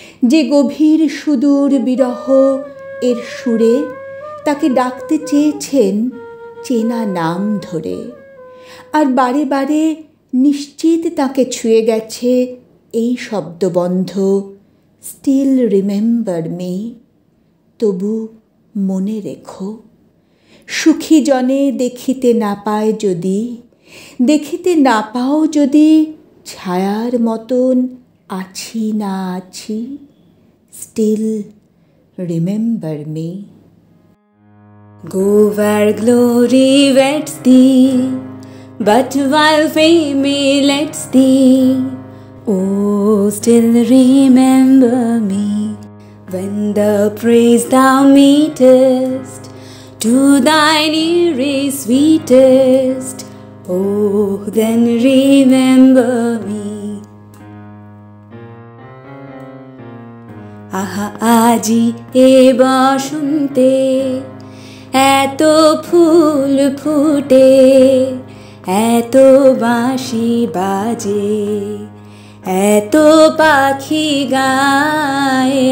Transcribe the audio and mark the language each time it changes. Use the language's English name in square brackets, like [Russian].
[Bangla] যে গভীর সুদূর বিরহ এর সুরে তাকে ডাকতে চেয়েছেন চেনা নাম ধরে, আর বারে বারে নিশ্চিত তাকে ছুঁয়ে গেছে এই শব্দবন্ধ [English] still remember me, [Bangla] তবু মনে রেখো। সুখী জনে দেখিতে না পায় যদি, দেখিতে না পাও যদি ছায়ার মতন আছি না আছি, [English] Still remember me. Go where glory weds thee, but while fame lets thee, oh, still remember me. When the praise thou meetest, to thine ear is sweetest, oh, then remember me. [Bangla] আহা আজি এ বসন্তে এত ফুল ফুটে, এত বাঁশি বাজে, এত পাখি গায়।